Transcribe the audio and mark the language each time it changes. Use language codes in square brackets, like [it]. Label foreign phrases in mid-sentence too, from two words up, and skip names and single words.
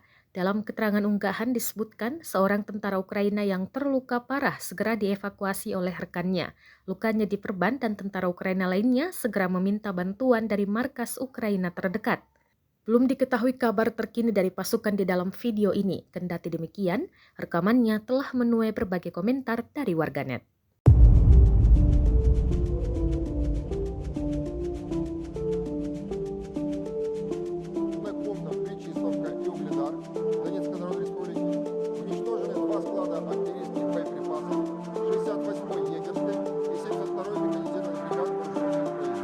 [id] Dalam keterangan unggahan disebutkan seorang tentara Ukraina yang terluka parah segera dievakuasi oleh rekannya. Lukanya diperban dan tentara Ukraina lainnya segera meminta bantuan dari markas Ukraina terdekat. Belum diketahui kabar terkini dari pasukan di dalam video ini. Kendati demikian, rekamannya telah menuai berbagai komentar dari warganet. [ru] Контакт Причистовка и Угледар Донецкой Народной Республики уничтожены два склада артиллерийских боеприпасов 68-й егерской и 72-й механизированной бригады вооруженных Украины.